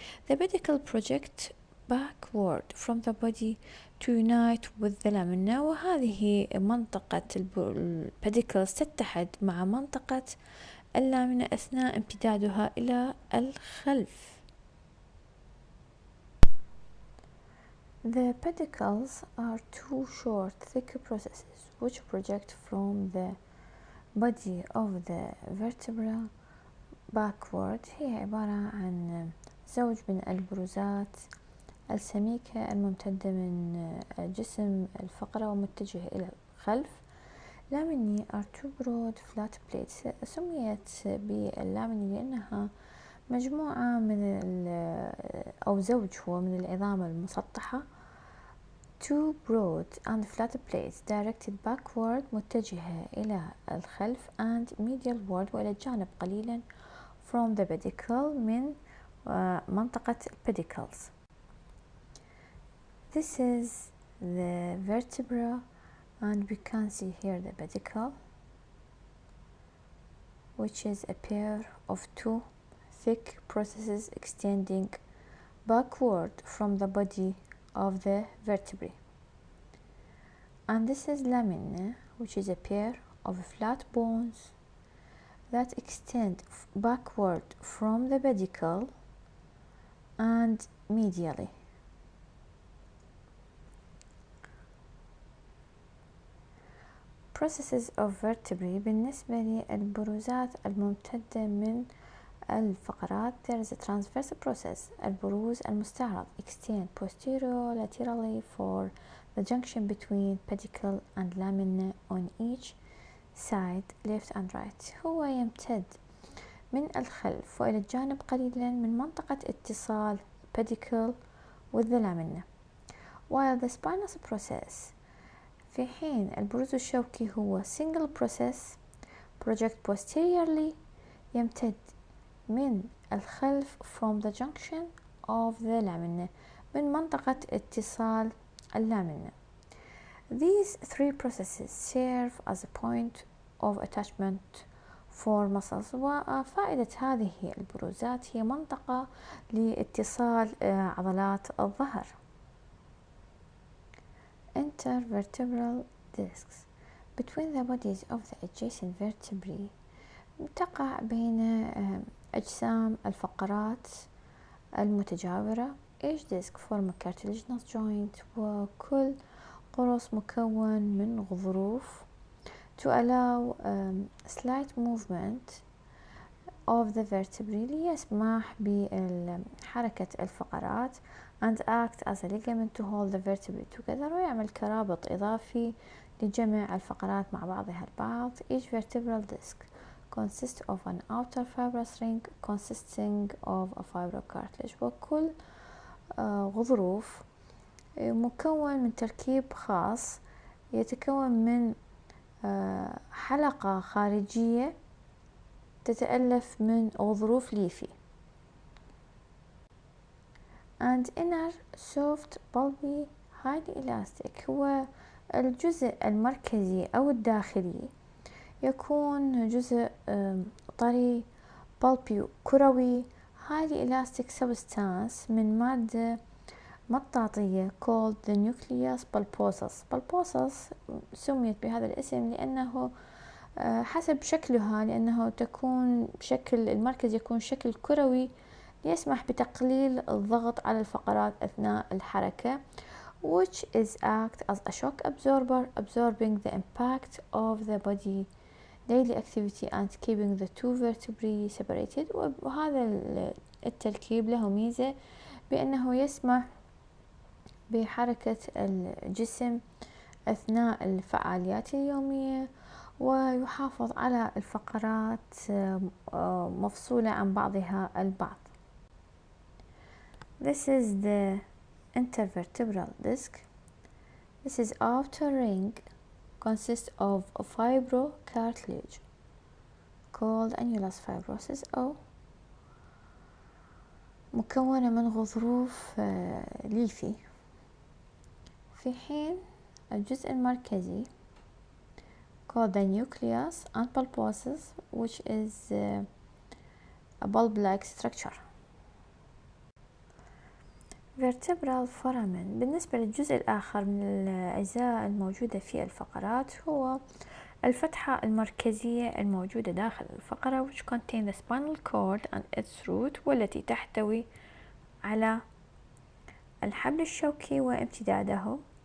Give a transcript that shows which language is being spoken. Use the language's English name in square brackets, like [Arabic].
[English] The pedicle project backward from the body to unite with the lamina [Arabic] وهذه منطقة البيديكلز تتحد مع منطقة اللامنة أثناء امتدادها إلى الخلف. [English] The pedicles are two short, thick processes which project from the body of the vertebra backward. [Arabic] هي عبارة عن زوج من البروزات السميكة الممتدة من جسم الفقرة ومتجهة إلى الخلف. [English] Laminae are two broad flat plates. [Arabic] سميت باللامني لأنها مجموعة من أو زوج هو من العظام المسطحة. [English] Two broad and flat plates directed backward [Arabic] متجهة إلى الخلف [English] and medialward [Arabic] وإلى الجانب قليلا [English] from the pedicle [Arabic] من منطقة [English] pedicles. This is the vertebra and we can see here the pedicle which is a pair of two thick processes extending backward from the body of the vertebrae. And this is lamina which is a pair of flat bones that extend backward from the pedicle and medially. Processes of vertebrae [Arabic] بالنسبة للبروزات الممتدة من الفقرات. [English] There is a transverse process [Arabic] البروز المستعرض [English] extend posterolaterally for the junction between pedicle and lamina on each side left and right. [Arabic] هو يمتد من الخلف وإلى الجانب قليلا من منطقة اتصال [English] pedicle with the lamina. While the spinous process [Arabic] في حين البروز الشوكي هو [English] single process project posteriorly [Arabic] يمتد من الخلف [English] from the junction of the lamina [Arabic] من منطقة اتصال اللامنة. [English] These three processes serve as a point of attachment for muscles. [Arabic] وفائدة هذه البروزات هي منطقة لاتصال عضلات الظهر. [English] Intervertebral discs between the bodies of the adjacent vertebrae [Arabic] تقع بين أجسام الفقرات المتجاورة. [English] Each disc form a cartilaginous joint [Arabic] وكل قرص مكون من غضروف [English] to allow slight movement of the vertebrae [Arabic] ليسمح بحركة الفقرات [English] and act as a ligament to hold the vertebrae together، [Arabic] ويعمل كرابط إضافي لجمع الفقرات مع بعضها البعض. [English] Each vertebral disc consists of an outer fibrous ring consisting of a fibrocartilage، [Arabic] وكل غضروف مكون من تركيب خاص يتكون من حلقة خارجية تتألف من غضروف ليفي. [English] and inner soft pulpy highly elastic، [Arabic] هو الجزء المركزي أو الداخلي يكون جزء طري [English] pulpy كروي highly elastic substance [Arabic] من مادة مطاطية [English] called the nucleus pulposus. [Arabic] pulposus سميت بهذا الاسم لأنه حسب شكلها، لأنه تكون شكل المركز يكون شكل كروي يسمح بتقليل الضغط على الفقرات أثناء الحركة، [English] which is act as a shock absorber absorbing the impact of the body daily activity and keeping the two vertebrae separated. [Arabic] وهذا التركيب له ميزة بأنه يسمح بحركة الجسم أثناء الفعاليات اليومية، ويحافظ على الفقرات مفصولة عن بعضها البعض. [English] This is the intervertebral disc. This is outer ring consists of a fibrocartilage called annulus fibrosus [Arabic] أو مكونة من غضروف ليفي، في حين الجزء المركزي [English] called the nucleus and pulposus which is a bulb-like structure. [Arabic] vertebral foramen بالنسبة للجزء الآخر من الأجزاء الموجودة في الفقرات هو الفتحة المركزية الموجودة داخل الفقرة [English] which contain the spinal cord and its root، [Arabic] والتي تحتوي على الحبل الشوكي وامتداده.